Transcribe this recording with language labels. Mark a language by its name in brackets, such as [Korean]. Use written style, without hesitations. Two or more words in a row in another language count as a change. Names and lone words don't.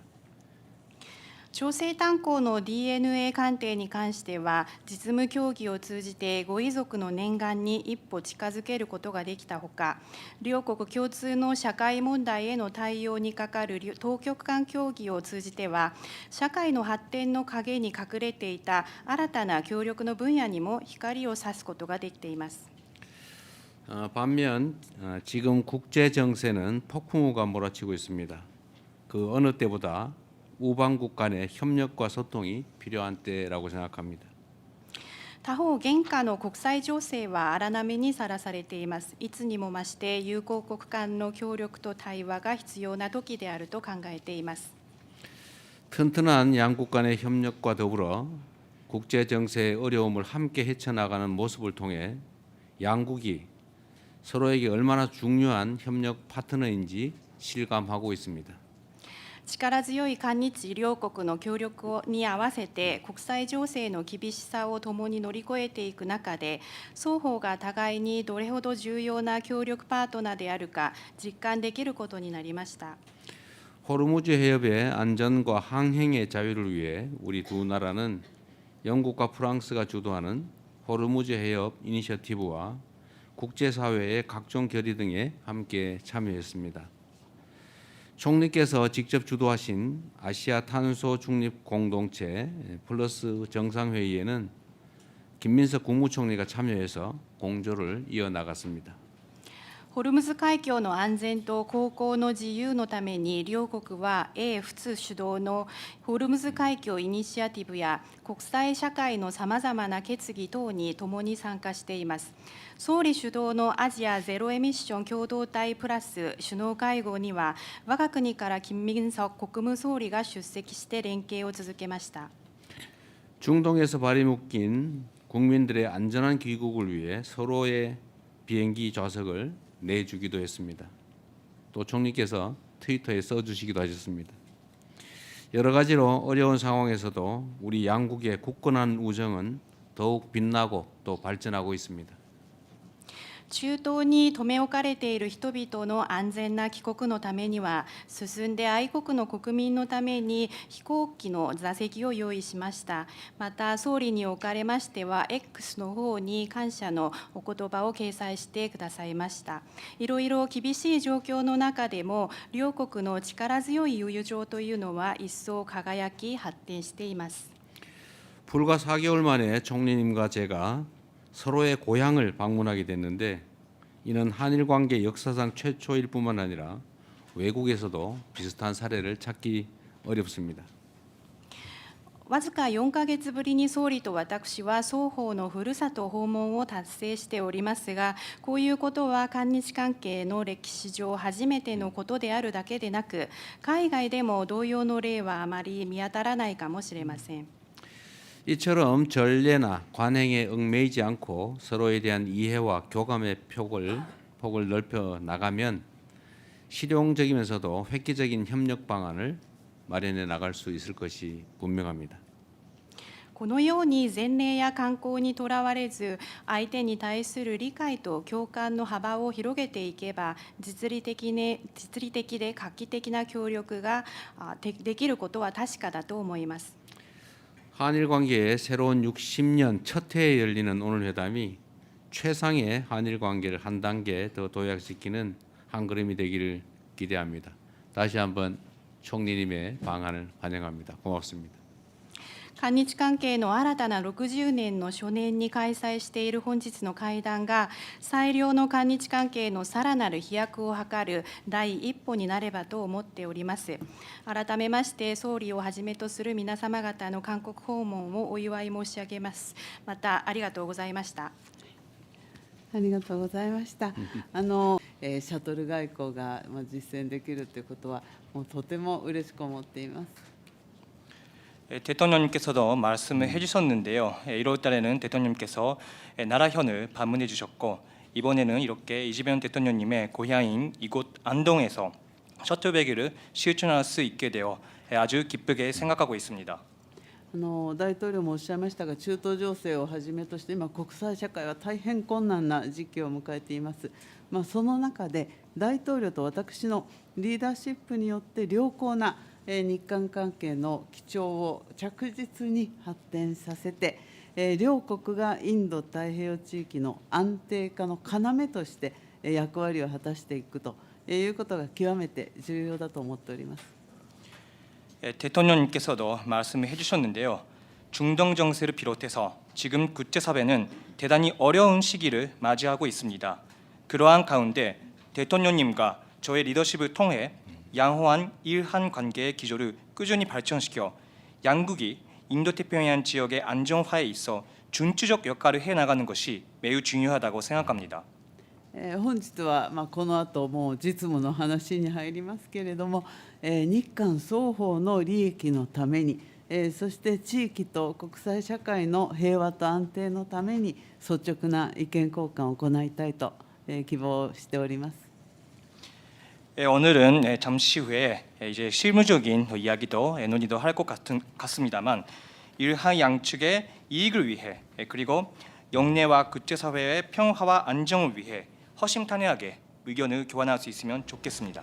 [Japanese] 調整炭鉱の DNA 鑑定に関しては、実務協議を通じてご遺族の念願に一歩近づけることができたほか、両国共通の社会問題への対応にかかる当局間協議を通じては、社会の発展の陰に隠れていた新たな協力の分野にも光を差すことができています。 [Korean] 반면 지금 국제 정세는 폭풍우가 몰아치고 있습니다. 그 어느 때보다 우방국 간의 협력과 소통이 필요한 때라고 생각합니다. [Japanese] 他方、現下の国際情勢は荒波にさらされています。いつにも増して友好国間の協力と対話が必要な時であると考えています。 [Korean] 튼튼한 양국 간의 협력과 더불어 국제 정세의 어려움을 함께 헤쳐나가는 모습을 통해 양국이 서로에게 얼마나 중요한 협력 파트너인지 실감하고 있습니다. [Japanese] 力強い韓日両国の協力に合わせて国際情勢の厳しさを共に乗り越えていく中で、双方が互いにどれほど重要な協力パートナーであるか実感できることになりました。 [Korean] 호르무즈 해협의 안전과 항행의 자유를 위해 우리 두 나라는 영국과 프랑스가 주도하는 호르무즈 해협 이니셔티브와 국제사회의 각종 결의 등에 함께 참여했습니다. 총리께서 직접 주도하신 아시아 탄소 중립 공동체 플러스 정상회의에는 김민석 국무총리가 참여해서 공조를 이어나갔습니다. [Japanese] ホルムズ海峡の安全と航行の自由のために、両国は英仏主導のホルムズ海峡イニシアティブや国際社会のさまざまな決議等に共に参加しています。総理主導のアジアゼロエミッション共同体プラス首脳会合には、我が国から金民석国務総理が出席して連携を続けました。 [Korean] 중동에서 발이 묶인 국민들의 안전한 귀국을 위해 서로의 비행기 좌석을 내주기도 했습니다. 또 총리께서 트위터에 써주시기도 하셨습니다. 여러 가지로 어려운 상황에서도 우리 양국의 굳건한 우정은 더욱 빛나고 또 발전하고 있습니다. [Japanese] 中東に留め置かれている人々の安全な帰国のためには、進んで愛国の国民のために飛行機の座席を用意しました。また総理におかれましては X の方に感謝のお言葉を掲載してくださいました。いろいろ厳しい状況の中でも、両国の力強い友情というのは一層輝き発展しています。 [Korean] 불과 4개월 만에 총리님과 제가 서로의 고향을 방문하게 됐는데, 이는 한일 관계 역사상 최초일 뿐만 아니라 외국에서도 비슷한 사례를 찾기 어렵습니다. [Japanese] わずか4ヶ月ぶりに総理と私は双方のふるさと訪問を達成しておりますが、こういうことは韓日関係の歴史上初めてのことであるだけでなく、海外でも同様の例はあまり見当たらないかもしれません。 [Korean] 이처럼 전례나 관행에 얽매이지 않고 서로에 대한 이해와 교감의 폭을 넓혀 나가면 실용적이면서도 획기적인 협력 방안을 마련해 나갈 수 있을 것이 분명합니다. [Japanese] このように前例や慣行にとらわれず、相手に対する理解と共感の幅を広げていけば、実利的で画期的な協力ができることは確かだと思います。 [Korean] 한일 관계의 새로운 60년 첫 해에 열리는 오늘 회담이 최상의 한일 관계를 한 단계 더 도약시키는 한 걸음이 되기를 기대합니다. 다시 한번 총리님의 방안을 환영합니다. 고맙습니다. [Japanese] 韓日関係の新たな60年の初年に開催している本日の会談が、最良の韓日関係のさらなる飛躍を図る第一歩になればと思っております。改めまして総理をはじめとする皆様方の韓国訪問をお祝い申し上げます。またありがとうございました。ありがとうございました。シャトル外交が実践できるということは、もうとても嬉しく思っています。 [Korean] 대통령님께서도 말씀을 해주셨는데요. 1월 달에는 대통령님께서 나라현을 방문해 주셨고, 이번에는 이렇게 이재명 대통령님의 고향인 이곳 안동에서 셔틀배기를 실천할 수 있게 되어 아주 기쁘게 생각하고 있습니다. [Japanese] 大統領もおっしゃいましたが、中東情勢をはじめとして、今、国際社会は大変困難な時期を迎えています。その中で、大統領と私のリーダーシップによって、良好な日韓関係の基調を着実に発展させて、両国がインド太平洋地域の安定化の要として役割を果たしていくということが極めて重要だと思っております。 [Korean] 대통령님께서도 말씀을 해주셨는데요. 중동 정세를 비롯해서 지금 국제사회는 대단히 어려운 시기를 맞이하고 있습니다. 그러한 가운데 대통령님과 저의 리더십을 통해 양호한 일한 관계의 기조를 꾸준히 발전시켜 양국이 인도태평양 지역의 안정화에 있어 준추적 역할을 해나가는 것이 매우 중요하다고 생각합니다. [Japanese] 本日はこの後もう実務の話に入りますけれども、日韓双方の利益のために、そして地域と国際社会の平和と安定のために率直な意見交換を行いたいと希望しております。 [Korean] 오늘은 잠시 후에 이제 실무적인 이야기도 논의도 할 것 같습니다만, 일한 양측의 이익을 위해 그리고 영내와 국제사회의 평화와 안정을 위해 허심탄회하게 의견을 교환할 수 있으면 좋겠습니다.